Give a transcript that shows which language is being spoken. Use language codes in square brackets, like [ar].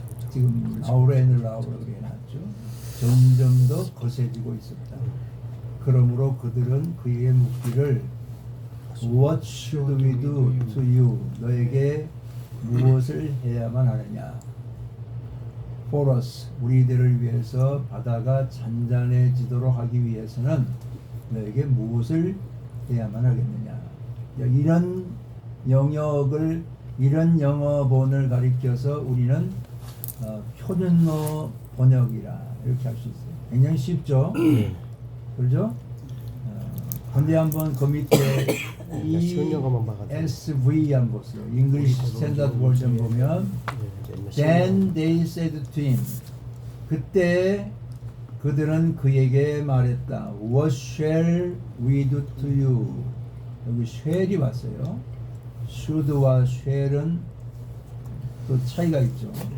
[ko] 지금 [en] louder and louder [ko] 해놨죠. 점점 더 거세지고 있었다. 그러므로 그들은 그에게 묻기를 [en] What should we do to you? [ko] 너에게 무엇을 해야만 하느냐? [en] For us, [ko] 우리들을 위해서 바다가 잔잔해지도록 하기 위해서는 너에게 무엇을 해야만 하겠느냐? 이런 영역을, 이런 영어본을 가리켜서 우리는 표준어 번역이라 이렇게 할 수 있어요. 굉장히 쉽죠? 그렇죠? 근데 한번 그 밑에 쉬운 영어만 봐가지고. ESV 한번 보세요. [en] English Standard Version 보면 Then they said to him. [ko] 그때 그들은 그에게 말했다. [en] What shall we do to you? [ko] 여기 shall이 왔어요. should와 shall은 또 차이가 있죠.